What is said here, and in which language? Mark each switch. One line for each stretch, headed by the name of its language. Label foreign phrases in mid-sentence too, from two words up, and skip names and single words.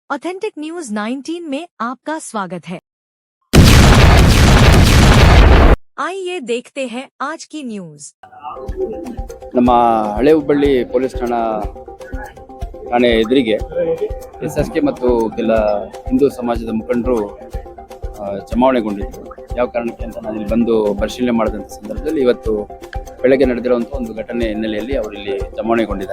Hindi: ऑथेंटिक न्यूज 19 में आपका स्वागत है। आइए देखते हैं आज की न्यूज।
Kannada: ನಮ್ಮ ಹಳೆ ಹುಬ್ಬಳ್ಳಿ ಪೊಲೀಸ್ ಠಾಣೆ ಎದುರಿಗೆ SSK ಮತ್ತು ಕೆಲ ಹಿಂದೂ ಸಮಾಜದ ಮುಖಂಡರು ಜಮಾವಣೆಗೊಂಡಿದ್ದರು. ಯಾವ ಕಾರಣಕ್ಕೆ ಅಂತ ನಾನು ಇಲ್ಲಿ ಬಂದು ಪರಿಶೀಲನೆ ಮಾಡಿದಂಥ ಸಂದರ್ಭದಲ್ಲಿ ಇವತ್ತು ಬೆಳಗ್ಗೆ ನಡೆದಿರುವಂಥ ಒಂದು ಘಟನೆ ಹಿನ್ನೆಲೆಯಲ್ಲಿ ಅವರು ಇಲ್ಲಿ ಜಮಾವಣೆಗೊಂಡಿದ್ದಾರೆ.